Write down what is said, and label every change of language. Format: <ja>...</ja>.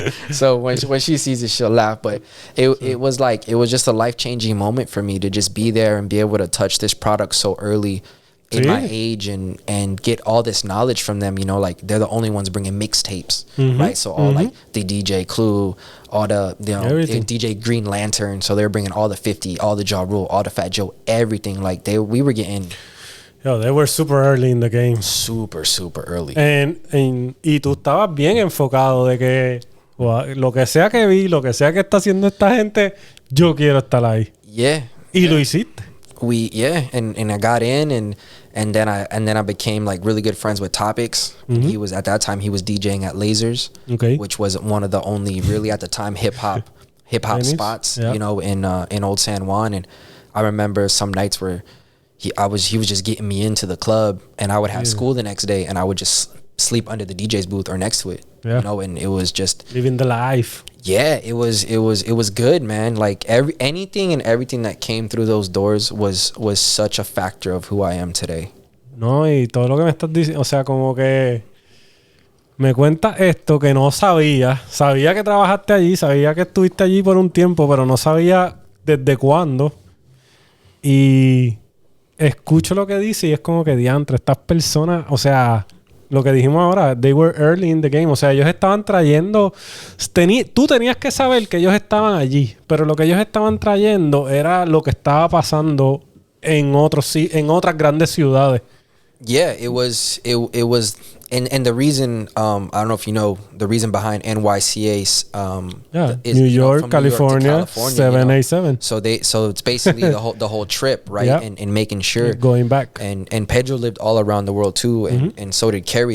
<en>So when she sees it, she'll laugh. But it was just a life-changing moment for me to just be there and be able to touch this product so early in my age and get all this knowledge from them. You know, like they're the only ones bringing mixtapes, right? So all like the DJ Clue, all the DJ Green Lantern, so they're bringing all the 50, all the Ja Rule, all the Fat Joe, everything. Like we were getting, they were super early in the game, super early.</en> <es>Y tú estabas bien enfocado de que lo que sea que vi, lo que sea que está haciendo esta gente, yo quiero estar ahí. Y lo hiciste.</es> <en>And I got in and then I became like really good friends with Topics. He was, at that time, he was DJing at Lasers, which was one of the only really at the time hip hop spots, you know, in Old San Juan. And I remember some nights where he was just getting me into the club, and I would have school the next day, and I would just sleep under the DJ's booth or next to it, you know, and it was just living the life. Yeah, it was good, man. Like anything and everything that came through those doors was such a factor of who I am today.</en> <es>No, y todo lo que me estás diciendo, o sea, como que me cuentas esto que no sabía. Sabía que trabajaste allí, sabía que estuviste allí por un tiempo, pero no sabía desde cuándo. Y escucho lo que dice y es como que diantre, estas personas, o sea, lo que dijimos ahora,</es> <en>they were early in the game.</en> <es>O sea, ellos estaban trayendo... Tú tenías que saber que ellos estaban allí, pero lo que ellos estaban trayendo era lo que estaba pasando en otras grandes ciudades.</es> <en>Yeah, it was... And the reason, I don't know if you know, the reason behind NYCA's is New York, California, 787. You know, so it's basically the whole trip, right? And making sure going back. And Pedro lived all around the world too, and so did Carrie.</en>